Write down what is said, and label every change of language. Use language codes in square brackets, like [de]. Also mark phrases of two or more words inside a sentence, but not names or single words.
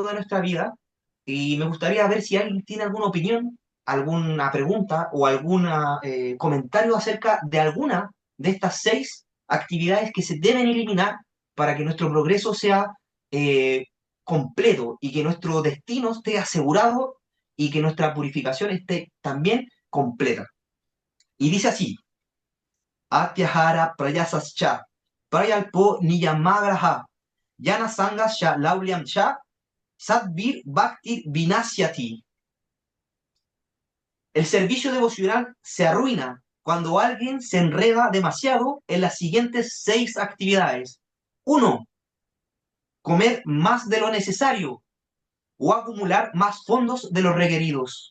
[es] de nuestra vida, y me gustaría ver si alguien tiene alguna opinión, alguna pregunta o algún comentario acerca de alguna de estas 6 actividades que se deben eliminar para que nuestro progreso sea eh, completo y que nuestro destino esté asegurado y que nuestra purificación esté también completa. Y dice así: [sa] Atyahara prayasascha, prayalpo niyamagraha, yana sangasya laulyam cha, sadvir bhakti vinasyati. [es] El servicio devocional se arruina cuando alguien se enreda demasiado en las siguientes 6 actividades. Uno, comer más de lo necesario o acumular más fondos de los requeridos.